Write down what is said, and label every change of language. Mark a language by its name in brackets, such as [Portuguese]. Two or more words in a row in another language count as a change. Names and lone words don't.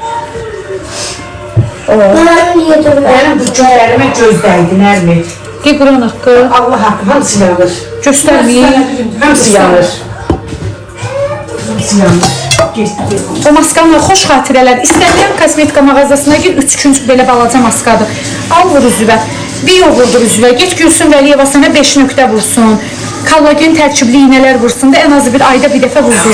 [Turkish] Benim bu cümlerime göz değdi Nermin. [Azerbaijani] De Quran haqqı. Allah hakkı hamısı yanır. Göstərməyin. Hamısı yanır. Hamısı yanır. O maskanla xoş xatirələr. İstənilən kosmetika mağazasına gir, 3 gün belə balaca maskadır. Al vur üzvə. Bir yol vurdur üzvə. Get Gülsün Vəliyeva sənə 5 nöqtə vursun. Kollagen tərkibli iynələr vursun da ən azı bir ayda bir dəfə vurdur.